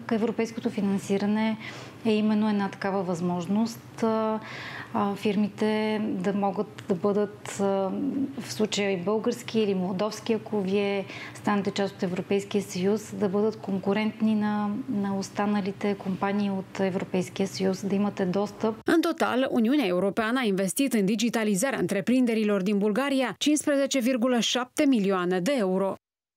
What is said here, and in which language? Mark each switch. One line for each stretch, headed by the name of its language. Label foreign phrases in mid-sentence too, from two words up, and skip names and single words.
Bulgarian: Европейското финансиране е именно една такава възможност фирмите да могат да бъдат, в случая и български или молдовски, ако вие станете част от Европейския съюз, да бъдат конкурентни на останалите компании от Европейския съюз, да имате достъp.
Romanian: În total, Uniunea Europeană a investit în digitalizarea întreprinderilor din Bulgaria 15,7 milioane de euro.